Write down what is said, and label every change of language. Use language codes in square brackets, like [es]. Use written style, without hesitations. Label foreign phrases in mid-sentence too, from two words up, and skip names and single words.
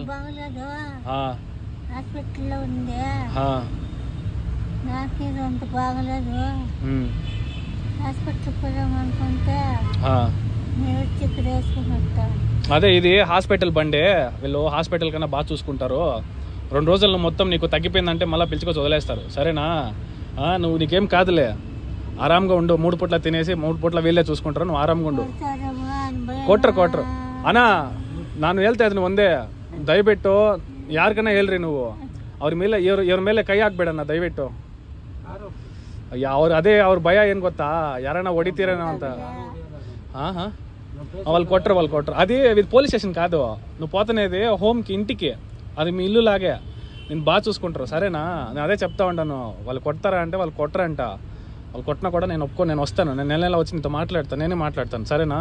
[te] హాస్పిటల్లో ఉంది, నాకేదో అంత బాగలేదు, హాస్పిటల్ పోదామనుకుంటే మీరు వచ్చి ఇక్కడ వేసుకున్నట్టు. అదే ఇది హాస్పిటల్ బండే, వీళ్ళు హాస్పిటల్ కన్నా బాగా చూసుకుంటారు. 2 రోజుల్లో మొత్తం నీకు తగ్గిపోయిందంటే మళ్ళీ పిలుచుకొచ్చి వదిలేస్తారు, సరేనా? నువ్వు నీకేం కాదులే, ఆరాంగా ఉండు, 3 పూట్ల తినేసి 3 పూట్ల వీళ్ళే చూసుకుంటారు, నువ్వు ಆರಾಮ್గా ఉండు. [kn] ಕೊಟ್ರು ಅಣ್ಣ, ನಾನು ಹೇಳ್ತಾ ಇದ್ದೀನಿ ಒಂದೇ, ದಯವಿಟ್ಟು ಯಾರಿಗನ್ನ ಹೇಳ್ರಿ ನೀವು, ಇವ್ರ ಮೇಲೆ ಕೈ ಹಾಕ್ಬೇಡಣ್ಣ ದಯವಿಟ್ಟು. ಅವ್ರ ಭಯ ಏನು ಗೊತ್ತಾ, ಯಾರನ್ನ ಹೊಡಿತೀರೇನೋ ಅಂತ. [te] వాళ్ళు కొట్టరు. అది పోలీస్ స్టేషన్ కాదు, నువ్వు పోతనేది హోమ్కి, ఇంటికి, అది మీ ఇల్లు లాగే, నేను బాగా చూసుకుంటారు, సరేనా? నేను అదే చెప్తా ఉంటాను. వాళ్ళు కొడతారా అంటే వాళ్ళు కొట్టరంట, వాళ్ళు కొట్టినా కూడా నేను నేను వస్తాను, నేను నెల వచ్చి నీతో మాట్లాడతాను, నేనే మాట్లాడతాను, సరేనా?